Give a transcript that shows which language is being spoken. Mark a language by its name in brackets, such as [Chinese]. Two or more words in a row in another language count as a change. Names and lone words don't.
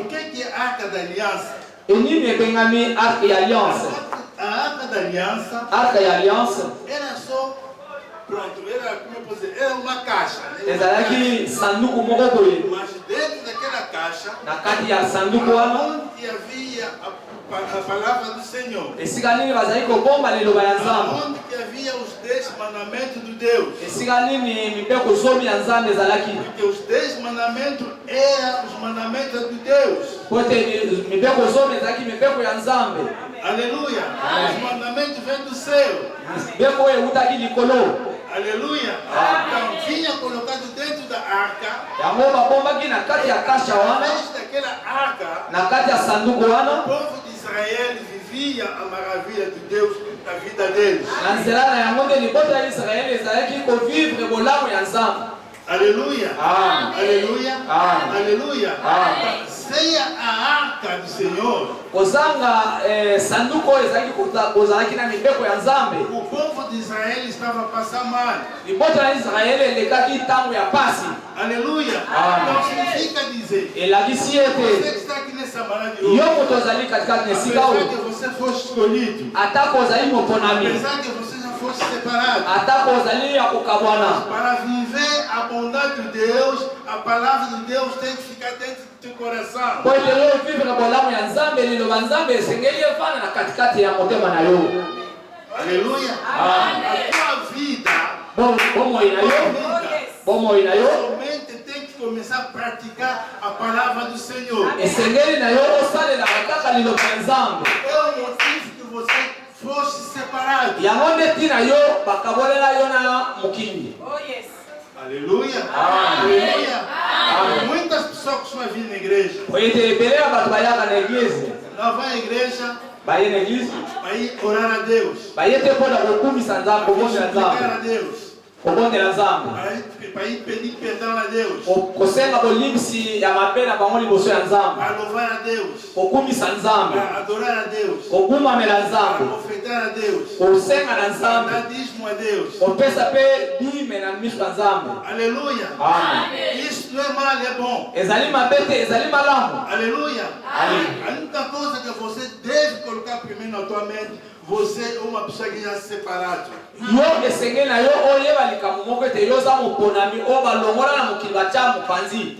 [Portuguese] O que é a arca da aliança? [Lingala] enini ebengami [Portuguese] arca e aliança. A arca da aliança Arca e aliança era só, pronto, era, como eu posso dizer, era uma caixa. Né? [Lingala] ezalaki sanduku moko boye. [Portuguese] Mas dentro daquela caixa, [Lingala] Na kati ya sanduku wana [Portuguese] onde havia a palavra do Senhor, [Lingala] esika nini bazali kobomba liloba ya nzambe. [Portuguese] onde que havia os 10 mandamentos de Deus. [Lingala] Esika nini mibeko zomi ya nzambe ezalaki. [Portuguese] Porque os 10 mandamentos eram os mandamentos de Deus. [Lingala] Po ete mibeko zomi ezalaki mibeko ya nzambe. Aleluia. [Portuguese] Os mandamentos vêm do céu. [Lingala] Mibeko oyo eutaki likolo. Aleluia. [Portuguese] Então, vinha colocado dentro da arca. [Lingala] Yango babombaki na kati ya kasha wana, [Portuguese] Através daquela arca, [Lingala] na kati ya sanduku [Portuguese] o [Lingala] wana, [Portuguese] povo de Israel vivia a maravilha de Deus na vida deles. [Lingala] na nzela na yango nde libota ya Israeli ezalaki kovivre bolamu ya nzambe. Aleluia. Amém. Aleluia. Amém. Aleluia. Amém. [Portuguese] Sem a arca do Senhor, [Lingala] Kozanga sanduku oyo ezalaki kozalaki na mibeko ya nzambe. [Portuguese] o povo de Israel estava a passar mal. [Lingala] Libota ya Israeli elekaki ntango ya pasi. Aleluia. Amém. [Portuguese] Então significa dizer, [Lingala] Elakisi [Portuguese] você [Lingala] ete [Portuguese] que está aqui nessa manhã de hoje, [Lingala] yo moto ozali katikati na esika [Portuguese] apesar [Lingala] oyo, [Portuguese] que você fosse escolhido, [Lingala] atako ozali moponami, [Portuguese] apesar que você já fosse separado, [Lingala] atako ozali ya kokabwana, [Portuguese] para viver a bondade de Deus, a palavra de Deus tem que ficar dentro do teu coração. [Lingala] po ete yo vivre bolamu ya nzambe, liloba nzambe esengeli efana na katikati ya motema na yo. Aleluia. Amém. [Portuguese] A tua vida, [Lingala] Bomoi na yo, bomoi na yo, [Portuguese] somente tem que começar a praticar a palavra do Senhor. [Lingala] esengeli na yo osalelaka kaka liloba ya nzambe. [Portuguese] É o motivo que você fosse separado. [Lingala] Yango nde ntina yo bakabolela yo na mokili. Aleluia. Amém. Aleluia. [Portuguese] Muitas pessoas costumam vir na igreja. [Lingala] Po ete ebele ya bato bayaka na eglize, [Portuguese] Não vai à igreja [Lingala] baye na eglize, [Portuguese] para ir orar a Deus, [Lingala] baye te mpona kokumisa nzambe, [Portuguese] para [Lingala] kobondela [Portuguese] suplicar a [Lingala] nzambe, [Portuguese] Deus, [Lingala] kobondela nzambe, [Portuguese] para ir pedir perdão a Deus, [Lingala] kosenga bolimbisi ya mabe na bango liboso ya nzambe, [Portuguese] para louvar a Deus, [Lingala] kokumisa nzambe, [Portuguese] para adorar a Deus, [Lingala] kokumamela [Portuguese] para [Lingala] nzambe, [Portuguese] ofertar a Deus, [Lingala] kosenga na [Portuguese] para [Lingala] nzambe, [Portuguese] dar dízimo a Deus. [Lingala] kopesa mpe dime na miso ya nzambe. Aleluia. Amen. [Portuguese] Isso não é mal, é bom. [Lingala] Ezali mabe te, ezali malamu. Aleluia. Amém. [Portuguese] A única coisa que você deve colocar primeiro na tua mente, você é uma pessoa que já se separado. [Lingala] Yo esengeli na yo oyeba likambo moko ete yo oza moponami oyo balongola na mokili batya mopanzi.